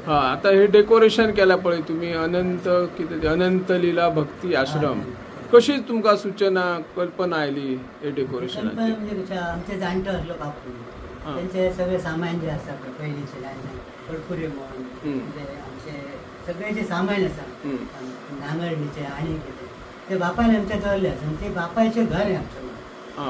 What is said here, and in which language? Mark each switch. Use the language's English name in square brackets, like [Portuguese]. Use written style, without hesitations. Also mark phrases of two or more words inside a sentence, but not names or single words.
[Konkani] हा आता हे डेकोरेशन केला पळय तुम्ही अनंत किती अनंत लीला भक्ती आश्रम कशी तुमका सूचना कल्पना आयली हे डेकोरेशनाची? म्हणजे कशा आमचे जाणटे असलो बापू त्यांचे सगळे सामान जे असतात पयलींचे कडपुरे म्हणून म्हणजे आमचे सगळे जे सामान आसा नांगरणीचे आणि ते बापायन आमच्या दवरले आसा. [Marathi] ते बापायचे घर आहे आमचं.